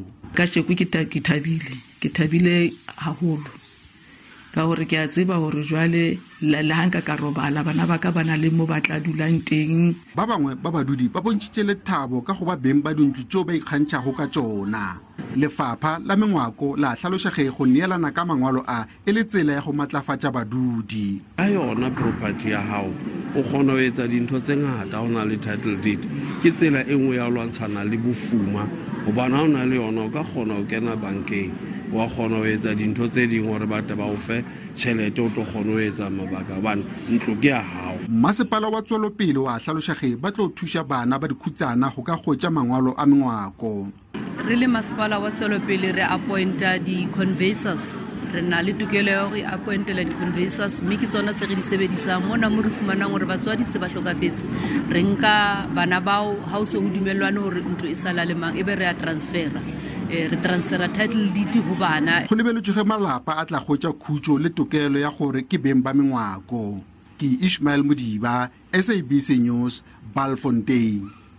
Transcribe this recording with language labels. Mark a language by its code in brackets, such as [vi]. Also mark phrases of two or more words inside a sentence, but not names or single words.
[st] Ka tšeko ke thabile haholo ka gore ke a tseba gore jwale le hanka ka robala bana ba ka bana le mo ba tla dulang teng. [nso] Ba bangwe ba badudi ba bontšitše lethabo ka go ba beng ba dintlo tšeo ba ikgantšhago ka tšona. Lefapha la mengwako la hlalošege go neelana ka mangwalo a e le tsela ya go matlafatša badudi. [st] A yona property ya hao o kgona ho etsa dintho tse ngata o na le [en] title deed [st] ke tsela e nngwe ya lwantshana le bofuma hobane ha o na le yona o ka kgona ho kena bankeng wa kgona ho etsa dintho tse ding gore batho ba o fe tšhelete o tlo kgona ho etsa mabaka hobane ntlo ke ya hao. [nso] Masepala wa Tswelopele wa hlalošege ba tlo thuša bana ba dikhutsana go ka hwetša mangwalo a mengwako. [st] Re le Masepala wa Tswelopele re appointa di-conveyancers, re na le tokelo ya gore appointela di-conveyancers mme ke tsona tse re di sebedisang mona mo re fumanang gore batswadi se ba hlokafetse re nka bana bao ha o se ho dumelwane gore ntlo e sala le mang ebe re a transfera re transfera [en] title deed [st] go bana. [nso] Go lebeletswe malapa a tla hwetša khutšo le tokelo ya gore ke beng ba mengwako. Ke Ishmael Modiba, SABC News, Balfontein.